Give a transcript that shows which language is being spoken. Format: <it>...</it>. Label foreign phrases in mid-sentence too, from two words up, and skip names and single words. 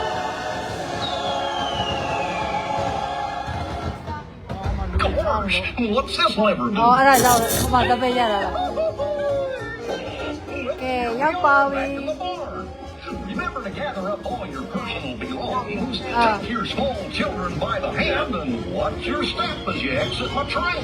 <en>What's this lever do?</en> <my>အဲ့ဒါကြောင့်ဟိုမှာတပည့်ရတာလားကဲရောက်ပါပြီ</my> <en>Remember to gather up all your personal belongings, Ah. take your small children by the hand, and watch your step as you exit my train.</en>